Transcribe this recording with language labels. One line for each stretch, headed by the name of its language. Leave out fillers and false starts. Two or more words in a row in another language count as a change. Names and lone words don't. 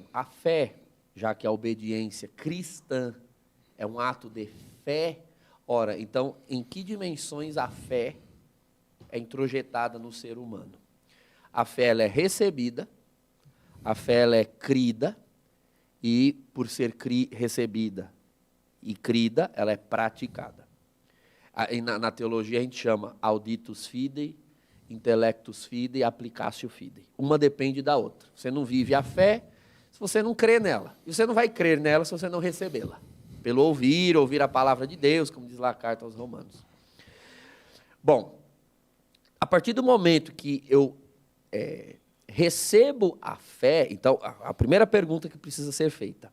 Portuguese: A fé, já que a obediência cristã é um ato de fé, ora, então, em que dimensões a fé é introjetada no ser humano? A fé ela é recebida, a fé ela é crida, e, por ser recebida, e crida, ela é praticada. Na teologia a gente chama
Latin: auditus fidei, intellectus fidei, applicatio fidei.
Portuguese: Uma depende da outra. Você não vive a fé se você não crê nela. E você não vai crer nela se você não recebê-la. Pelo ouvir a palavra de Deus, como diz lá a carta aos Romanos. Bom, a partir do momento que eu recebo a fé, então a primeira pergunta que precisa ser feita.